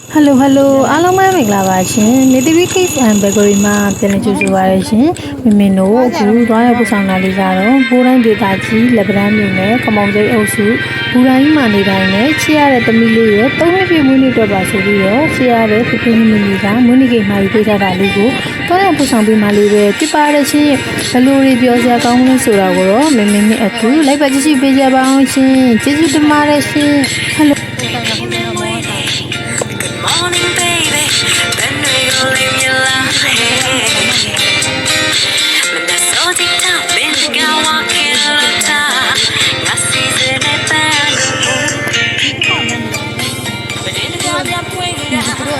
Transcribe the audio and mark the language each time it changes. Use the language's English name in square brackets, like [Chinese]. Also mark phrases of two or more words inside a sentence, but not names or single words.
[Burmese] Hello အားလုံးပဲမင်္ဂလာပါရှင် Native Cake and Bakery မှာပြန်လည်ကြိုဆိုပါရရှင်မင်းတို့အခုသွားရောက်ပို့ဆောင်တာလေးကတော့ဘိုးတိုင်းဒေတာကြီးလက်ပံမြို့နယ်ကမောင်စိတ်အုပ်စုဘူတိုင်းမှာနေတိုင်းနဲ့ချီရတဲ့သမီးလေးရဲ့၃နှစ်ပြည့်မွေးနေ့အတွက်ပါဆိုပြီးတော့ချီရတဲ့ဖဖေမီမီကမွေးနေ့ကိတ်မှာယူပေးထားတာလေးကိုသွားရောက်ပို့ဆောင်ပေးမှလေးပဲပြပါရရှင်ဘလိုတွေပြောစရာကောင်းလဲဆိုတာကိုတော့မင်းနဲ့အခုလိုက်ပါကြည့်ရှုပေးကြပါအောင်ရှင်ကျေးဇူးတင်ပါတယ်ရှင် Hello [English] Morning, baby. When will you leave me alone? When the sun is down, when the girl walking on the top, I see the band. But in the dark, I'm waiting down.